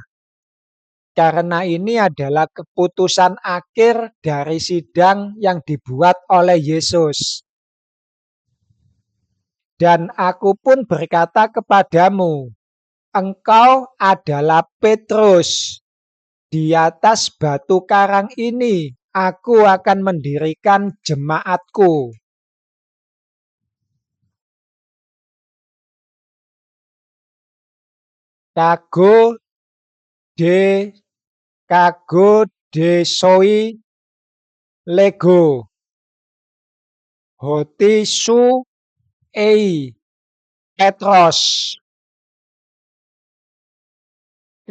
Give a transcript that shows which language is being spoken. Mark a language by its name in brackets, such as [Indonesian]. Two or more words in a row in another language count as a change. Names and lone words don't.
[Indonesian] Karena ini adalah keputusan akhir dari sidang yang dibuat oleh Yesus. Dan aku pun berkata kepadamu, engkau adalah Petrus. Di atas batu karang ini aku akan mendirikan jemaatku. [Greek] Κἀγὼ δέ σοι λέγω. ὅτι σὺ εἶ Πέτρος.